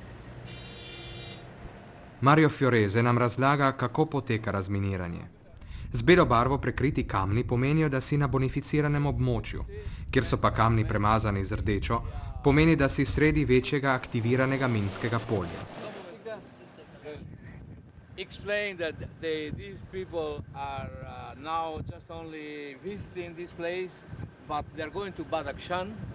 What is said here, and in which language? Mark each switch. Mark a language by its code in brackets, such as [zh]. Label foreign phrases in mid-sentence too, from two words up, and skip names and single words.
[sl] Mario Fioreze nam razlaga, kako poteka razminiranje. Z belo barvo prekriti kamni pomenijo, da si na bonificiranem območju, kjer so pa kamni premazani z rdečo, pomeni, da si sredi večjega aktiviranega minskega polja. [en] Explain that these people are now just only visiting this place, but they are going to Badakhshan.